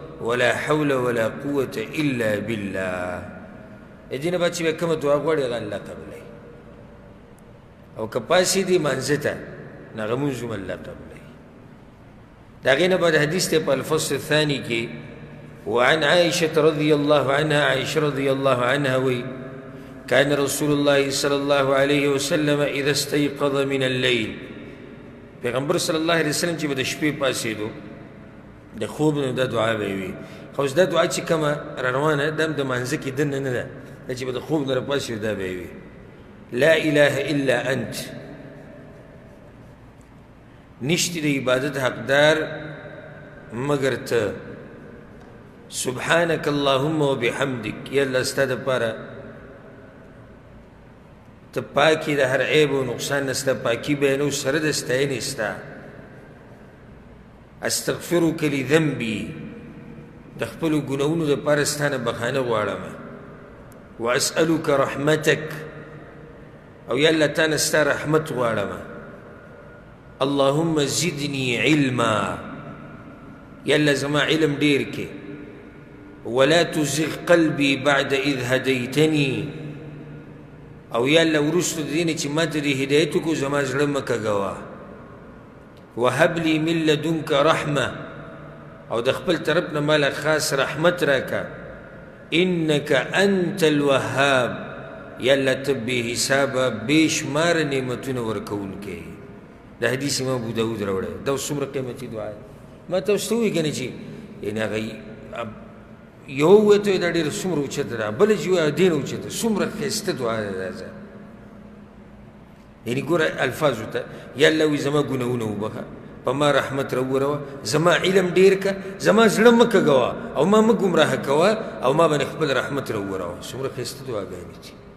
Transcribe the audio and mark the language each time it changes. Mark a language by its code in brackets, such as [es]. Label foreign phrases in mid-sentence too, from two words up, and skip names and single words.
[ar] ولا حول ولا قوة إلا بالله. [ps] دې نه بعد چې به کومه دعا غواړي هغه الله قبلوي، او که پاسې دي مانځه ته نو هغه مونځ هم الله قبلوي. د هغې نه بعد حدیث دی په [ar] الفصل الثاني کې وعن عائشة رضي الله عنها، عائشة رضي الله عنها [ps] وی [ar] كان رسول الله صلى الله عليه وسلم إذا استيقظ من الليل، [ps] پیغمبر [ar] صلی الله علیه وسلم [ps] چې به د شپې پاسېدو د خوب نه دا دعا به یې وي. خو اوس دا دعا چې کومه راروانه دا هم د مانځه کې دننه نه ده، دا چې به د خوب نه راپاسېدو دا به یې وي. [ar] لا اله الا انت، [ps] نشتی د عبادت حقدار مگر ته. [ar] سبحانك اللهم وبحمدك، [ps] یا الله ستا دپاره ته پاکي د هر عیب و نقصان نه ستا پاکي بیانو سره د ستاینې ستا. [ar] استغفرک لذنبي، [ps] د خپلو ګناهونو دپاره ستا نه بخانه غواړمه. [ar] واسألک رحمتک، [ps] او یا الله تا نه ستا رحمت غواړمه. [ar] اللهم زدني علما، [ps] یا الله زما علم ډېر کې. [ar] ولا تزغ قلبي بعد إذ هديتني، [ps] او یا الله وروسته د دې نه چې ما ته دې هدایت وکړو زما زړه مه کږوه. [ar] وهب لي من لدنك رحمة، [ps] او د خپل طرف نه ماله خاص رحمت راکه. [ar] انك انت الوهاب، [ps] یا الله ته بې حسابه بې شماره نعمتونه ورکوونکی. دا حدیث امام ابو داود راوړی. دا اوس څومره قیمتي دعا ده. ما ته اوس ته ووایي که نه چې یعنې هغه یو ووایي ته دا ډېره څومره اوچته ده، بله چې ووایي دې نه اوچته، څومره ښایسته دعا ده دا ځه. یعنې ګوره الفاظو ته یا الله وایي زما ګناهونه وبخه، په ما رحمت راوروه، زما علم ډېر که، زما زړه مه کږوه او ما مه ګمراه کوه، او ما باندې خپل رحمت راوروه. څومره ښایسته دعاګانې دي.